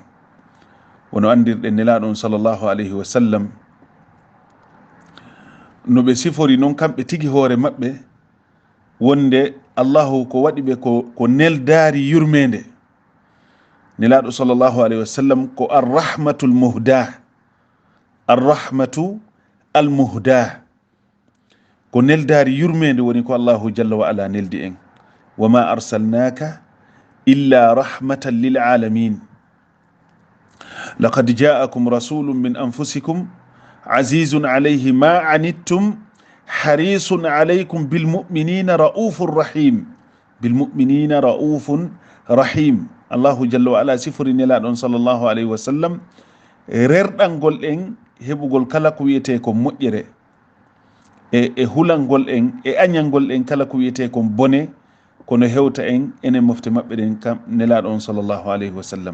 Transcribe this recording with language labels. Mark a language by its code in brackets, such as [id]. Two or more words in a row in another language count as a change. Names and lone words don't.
[ff] wono andirɗe nelaɗon [ar] صلى الله عليه وسلم [ff] no ɓe sifori noon kamɓe tigi hoore maɓɓe wonde allahu ko waɗi ɓe ko neldari yurmede. nelaɗo [ar] صلى الله عليه وسلم [ff] ko [ar] الرحمة المهداة، الرحمة المهداة, [ff] ko neldari yurmede woni ko [ar] الله جل وعلا [ff] neldi en. [ar] وما أرسلناك إلا رحمة للعالمين لقد جاءكم رسول من أنفسكم عزيز عليه ما عنتم حريص عليكم بالمؤمنين رؤوف رحيم. بالمؤمنين رؤوف رحيم. الله جل وعلا [ff] sifori nelaɗon [ar] صلى الله عليه وسلم [ff] rerɗangol en heɓugol kala ko wiyete ko moƴƴere e hulangol en e añalngol en kala ko wiyete kon bone kono hewta en enen mofte maɓɓe ɗen kam nelaɗo on [ar] صلى الله عليه وسلم.